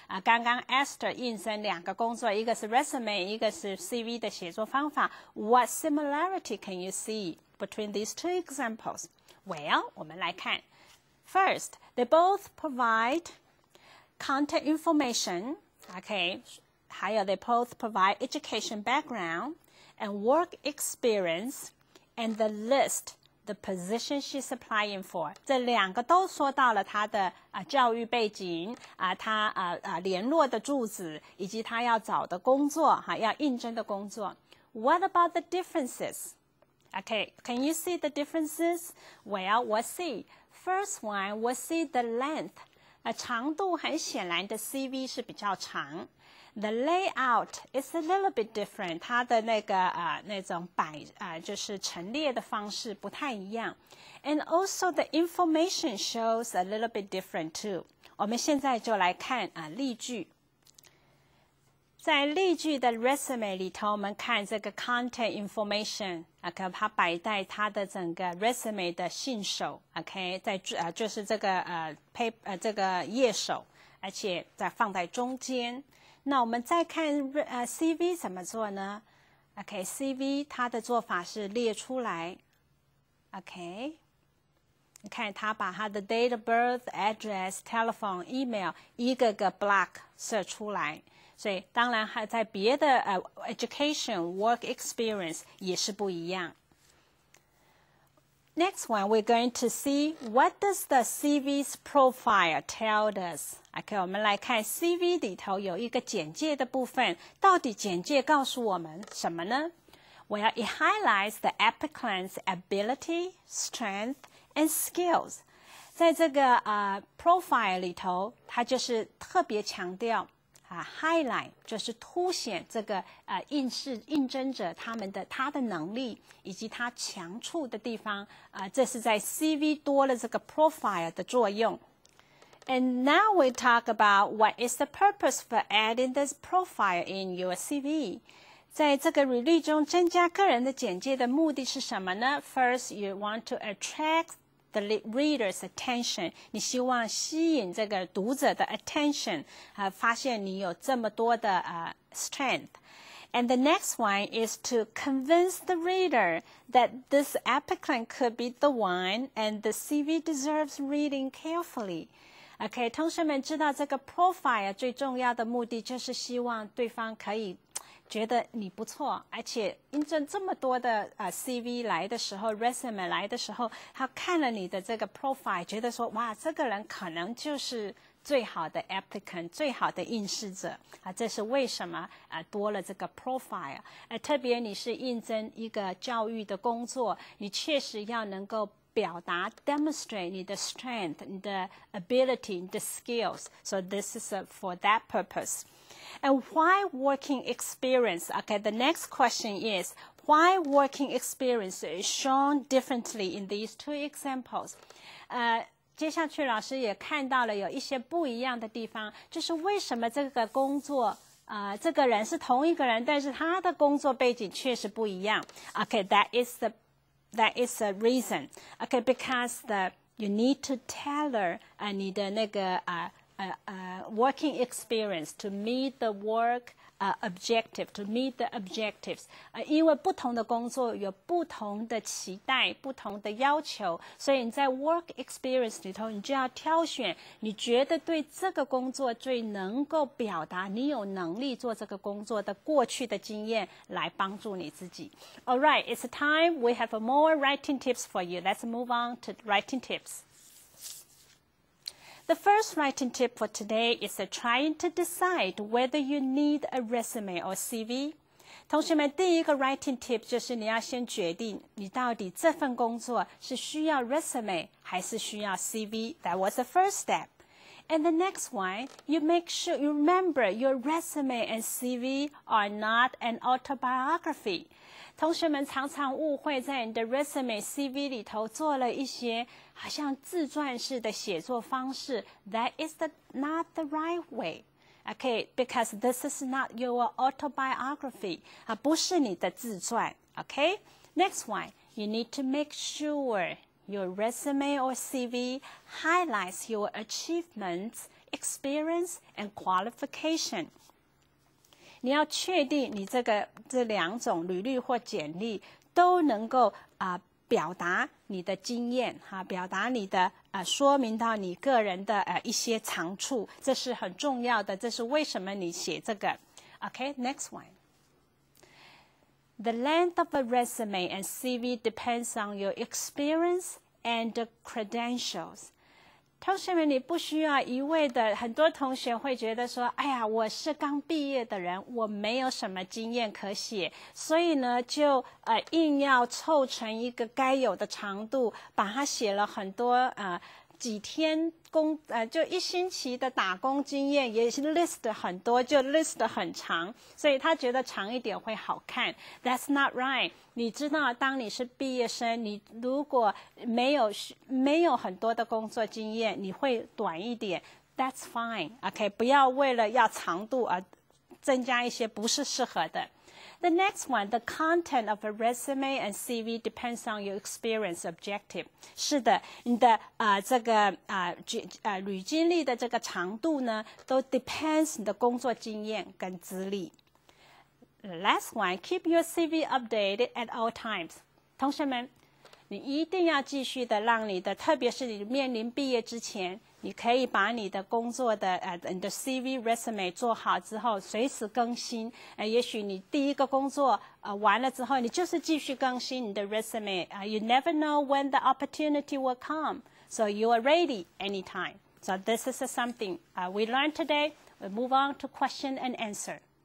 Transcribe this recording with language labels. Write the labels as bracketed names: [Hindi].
[Chinese] 刚刚 Esther 印证2个工作，一个是 resume， 一个是 CV 的写作方法。 [English] What similarity can you see between these two examples? Well, [Chinese] 我们来看。 [English] First, they both provide contact information. Okay, [Chinese] 还有 [English] they both provide education background and work experience and the list.The position she's applying for， [Chinese] 这2个都说到了她的教育背景她联络的住址以及她要找的工作要应征的工作。 [English] What about the differences? Okay, can you see the differences? Well, we'll see. First one, we'll see the length. [Chinese] 长度很显然的 CV 是比较长。 [English] The layout is a little bit different. [Chinese] 它的那种就是陈列的方式不太一样。 [English] And also the information shows a little bit different too. [Chinese] 我们现在就来看例句。在例句的 resume 里头，我们看这个 contact information， 它摆在它的整个 resume 的信手 ，OK， 就是这个这个页首，而且再放在中间。那我们再看CV 怎么做呢 ？OK， CV 它的做法是列出来 ，OK， 你看它把它的 date of birth、address、telephone、email 一个个 block 设出来。所以当然还在别的education、work experience 也是不一样。 [English] Next one, we're going to see what does the CV's profile tell us. [Chinese] OK, 我们来看 CV 里头有一个简介的部分，到底简介告诉我们什么呢？ [English] Well, it highlights the applicant's ability, strength, and skills. [Chinese] 在这个profile 里头，它就是特别强调。 highlight 就是凸显这个应征者他的能力以及他强处的地方这是在 CV 多了这个 profile 的作用。 [English] And now we talk about what is the purpose for adding this profile in your CV. [Chinese] 在这个履历中增加个人的简介的目的是什么呢？ [English] First, you want to attract the reader's attention. [Chinese] 你希望吸引这个读者的 attention. 发现你有这么多的strength. [English] And the next one is to convince the reader that this applicant could be the one and the CV deserves reading carefully. [Chinese] OK, 同学们知道这个 profile 最重要的目的就是希望对方可以觉得你不错，而且印证这么多的CV 来的时候 resume 来的时候，他看了你的这个 profile， 觉得说哇，这个人可能就是最好的 applicant， 最好的应试者这是为什么多了这个 profile。特别你是应征一个教育的工作，你确实要能够表达 demonstrate 你的 strength， 你的 ability， 你的 skills. [English] So this is for that purpose. And why working experience? Okay, the next question is, why working experience is shown differently in these two examples? [Chinese] 接下去老师也看到了有一些不一样的地方，就是为什么这个工作这个人是同一个人，但是他的工作背景确实不一样。 [English] Okay, that is the reason. Okay, because you need to tailor [Chinese] 你的那个 [English] working experience to meet the work objective, to meet the objectives. [Chinese] 因为不同的工作有不同的期待，不同的要求，所以你在 work experience 里头，你就要挑选你觉得对这个工作最能够表达你有能力做这个工作的过去的经验来帮助你自己。 [English] All right, it's time we have more writing tips for you. Let's move on to writing tips. The first writing tip for today is trying to decide whether you need a resume or CV. [Chinese] 同学们，第一个 writing tip 就是你要先决定你到底这份工作是需要 resume 还是需要 CV. [English] That was the first step. And the next one, you make sure you remember your resume and CV are not an autobiography. [Chinese] 同学们常常误会在你的 resume、CV 里头做了一些好像自传式的写作方式。 [English] That is not the right way. Okay, because this is not your autobiography. [Chinese] 不是你的自传。 [English] Okay, next one, you need to make sure your resume or CV highlights your achievements, experience, and qualification. [Chinese] 你要确定你这两种履历或简历都能够表达你的经验表达你的说明到你个人的一些长处，这是很重要的，这是为什么你写这个。 [English] Okay, next one. The length of a resume and CV depends on your experience and the credentials. [Chinese] 同学们，你不需要一味的，很多同学会觉得说，哎呀，我是刚毕业的人，我没有什么经验可写，所以呢，就硬要凑成一个该有的长度，把它写了很多几天就一星期的打工经验也是 list 很多，就 list 很长，所以他觉得长一点会好看。 [English] That's not right. [Chinese] 你知道，当你是毕业生，你如果没有很多的工作经验，你会短一点。 [English] That's fine. [Chinese] OK， 不要为了要长度而增加一些不是适合的。 [English] The next one, the content of a resume and CV depends on your experience objective. [Chinese] 是的，你的这个履经历的这个长度呢，都 depends 你的工作经验跟资历。 [English] Last one, keep your CV updated at all times. [Chinese] 同学们，你一定要继续的让你的，特别是你面临毕业之前，你可以把你的工作的你的 CV resume 做好之后，随时更新。也许你第一个工作完了之后，你就是继续更新你的 resume。 [English] You never know when the opportunity will come, so you are ready anytime. So this is something we learned today. We'll move on to question and answer.